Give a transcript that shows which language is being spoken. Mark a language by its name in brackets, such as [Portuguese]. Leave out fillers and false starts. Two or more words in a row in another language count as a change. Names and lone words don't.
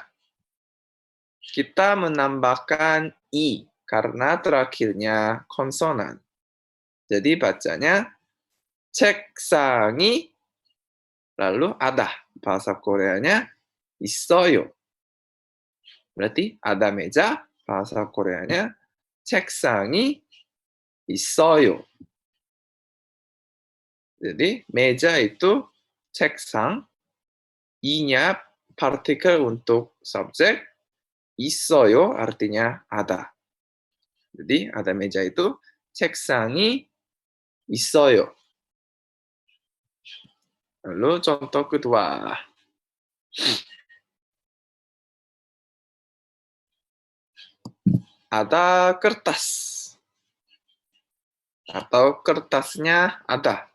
[Indonesian] Kita menambahkan i karena terakhirnya konsonan. Jadi bacanya 책상이 lalu ada. Bahasa Koreanya 있어요. Berarti ada meja, bahasa Koreanya [Korean] 책상이 있어요. [Indonesian] Jadi meja itu 책상, i-nya partikel untuk subjek, 있어요 artinya ada. Jadi ada meja itu [Korean] 책상이 있어요. [Indonesian] Lalu contoh kedua. Ada kertas. Atau kertasnya ada.